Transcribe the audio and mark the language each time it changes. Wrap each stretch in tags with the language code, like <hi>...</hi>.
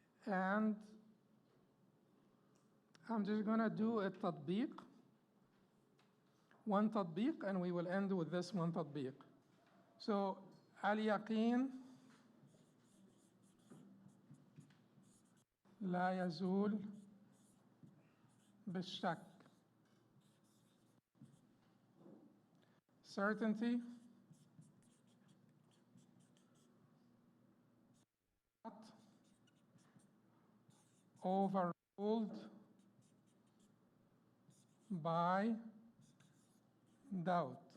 <en>And I'm just going to do a tatbiq one تطبيق, and we will end with this one تطبيق. So,</en> <ar>اليقين لا يزول بالشك.</ar> <en>Certainty not overruled by doubt.</en>